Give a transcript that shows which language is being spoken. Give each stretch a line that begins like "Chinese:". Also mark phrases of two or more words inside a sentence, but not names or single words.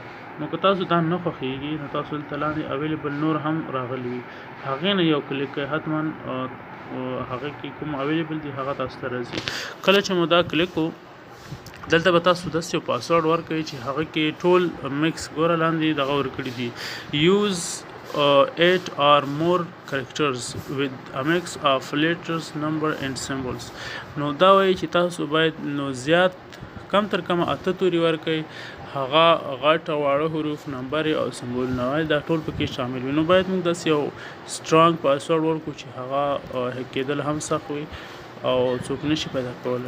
Pashto: نو که تاسو دا نه خوښېږي نو تاسو دلته لاندې اویلیبل نور هم راغلی وي، هغې نه یو کلیک کوئ، حتما هغه کې کوم اویلیبل دي هغه تاسو ته راځي. کله چې مو دا کلیک کړو دلته به تاسو داسې یو پاسورډ ورکوئ چې هغه کې ټول مکس ګوره لاندې دغه ورکړي دي،
English: یوز 8 or more characters with a mix of letters, number and symbols.
Pashto: نو دا وایي چې تاسو باید نو زیات کم تر کمه 8 توري ورکوئ، هغه غټ او واړه حروف، نمبر او سمبولونه دا ټول پکې شامل وي. نو باید موږ داسې یو
English: strong password
Pashto: ورکړو چې هغه هیک کېدل هم سخت وي او څوک نشي پیدا کولی.